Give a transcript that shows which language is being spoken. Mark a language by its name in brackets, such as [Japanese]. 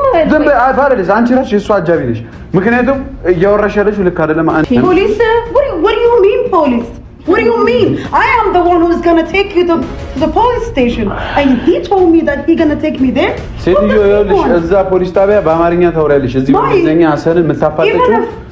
[Amharic] ዝም በይ አባለሽ አንቺ ራስሽ እሱ አጃቢ ነሽ። ምክንያቱም እያወራሽ ያለሽው ልክ አይደለም። [English] ፖሊስ what do you mean police? What do you mean? I am the one who is going to take you to the police station and he told me that he going to take me there. [Amharic] ሴትዮ ይኸውልሽ እዛ ፖሊስ ጣቢያ በአማርኛ ታወሪያለሽ። እዚህ በእንግሊዘኛ አሰንን የምታፋጠጪው